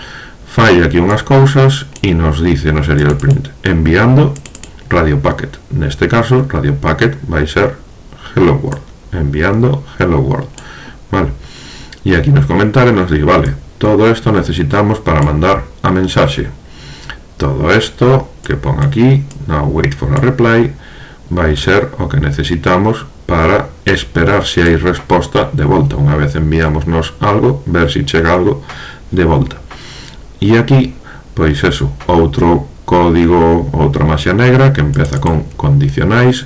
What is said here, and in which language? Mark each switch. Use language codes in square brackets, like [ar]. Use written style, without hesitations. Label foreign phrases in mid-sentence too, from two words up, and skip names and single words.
[gl] Fai aquí unhas cousas e nos dice no [en] serial print, [gl] enviando Radio Packet. Neste caso, Radio Packet vai ser [en] Hello World, [gl] enviando [en] Hello World, [gl] vale. E aquí nos comentarios nos di, vale, todo esto necesitamos para mandar a mensaxe. Todo esto que pon aquí, [en] now wait for a reply, [gl] vai ser o que necesitamos para esperar se hai resposta de volta. Unha vez enviámonos algo, ver se chega algo de volta. E aquí, pois eso, outro código, outra maxia negra que empeza con condicionais.